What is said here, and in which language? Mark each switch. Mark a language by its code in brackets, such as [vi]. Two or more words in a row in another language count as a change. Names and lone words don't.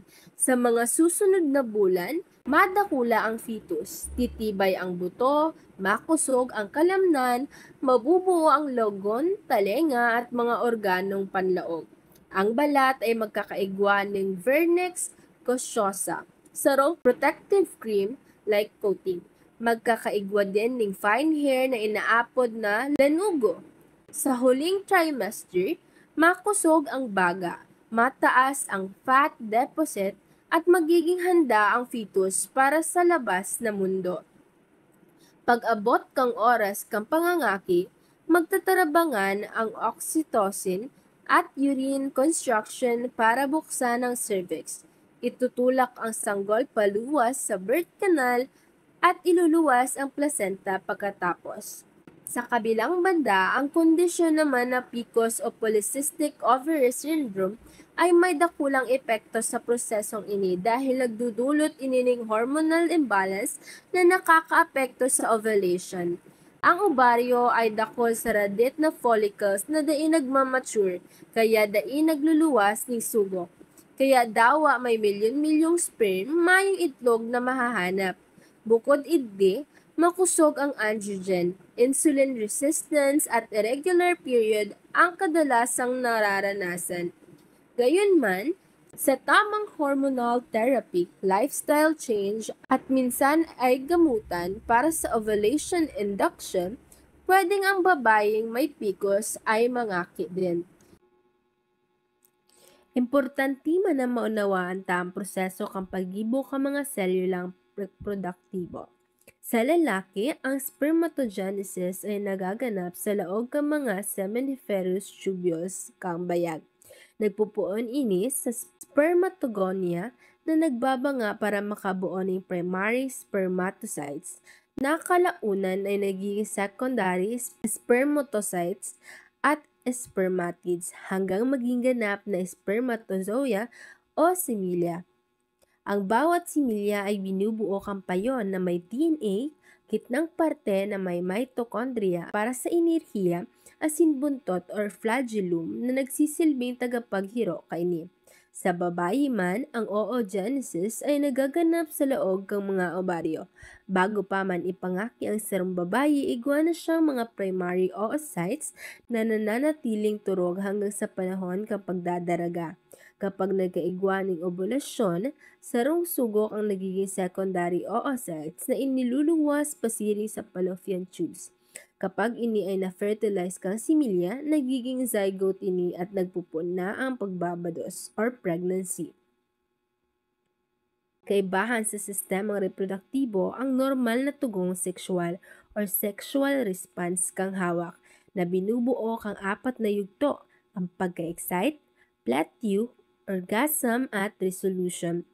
[bik] Sa mga susunod na bulan, madakula ang fetus, titibay ang buto, makusog ang kalamnan, mabubuo ang logon, talenga at mga organong panlaog. Ang balat ay magkakaigwaning [la] vernix caseosa. [bik] Sarong [en] protective cream like coating. [bik] Magkakaigwa din ng [en] fine hair [bik] na inaapod na lanugo. Sa huling trimester, makusog ang baga, mataas ang [en] fat deposit [bik] at magiging handa ang fetus para sa labas na mundo. Pag-abot kang oras kang pangangaki, magtatarabangan ang oxytocin at [en] urine construction [bik] para buksan ang cervix. Itutulak ang sanggol paluwas sa [en] birth canal [bik] at iluluwas ang placenta pagkatapos. Sa kabilang banda, ang kondisyon naman na PCOS o [en] polycystic ovary syndrome [bik] ay may dakulang epekto sa prosesong ini dahil nagdudulot inining [en] hormonal imbalance [bik] na nakakaapekto sa ovulation. Ang ovaryo ay dakol sa radit na follicles na dai nagmamature, kaya dai nagluluwas ng sugok. Kaya dawa may milyon-milyong sperm, mayong itlog na mahahanap. Bukod iddi, makusog ang androgen, [en] insulin resistance [bik] at [en] irregular period [bik] ang kadalasang nararanasan. Gayunman, sa tamang [en] hormonal therapy, lifestyle change [bik] at minsan ay gamutan para sa [en] ovulation induction, [bik] pwedeng ang babayeng may PCOS ay mangaki din. Importante man na maunawaan ta ang proseso kang paggibo ka mga selulang reproduktibo. Sa lalaki, ang spermatogenesis ay nagaganap sa laog ka mga [en] seminiferous tubules [bik] kang bayag. Nagpupuon ini sa spermatogonia na nagbabanga para makabuo ng [en] primary spermatocytes [bik] na kalaunan ay nagiging [en] secondary spermatocytes [bik] at spermatids hanggang maging ganap na spermatozoa o similya. Ang bawat similya ay binubuo kang payon na may DNA, gitnang parte na may mitochondria para sa enerhiya, asin buntot or flagellum na nagsisilbing tagapaghiro kaini. Sa babae man, ang oogenesis ay nagaganap sa laog ng mga ovaryo. Bago pa man ipangaki ang sarong babae, igwa na siyang mga [en] primary oocytes [bik] na nananatiling turog hanggang sa panahon ng pagdadaraga. Kapag nagkaigwa ng ovulasyon, sarong sugok ang nagiging [en] secondary oocytes [bik] na iniluluwas pasiring sa [en] fallopian tubes. [bik] Kapag ini ay na-fertilize kang similya, nagiging zygote ini at nagpupun na ang pagbabados or pregnancy. Kaibahan sa sistemang reproduktibo ang normal na tugong sexual or [en] sexual response [bik] kang hawak na binubuo kang apat na yugto, ang pagka-excite, plateau, orgasm at resolution.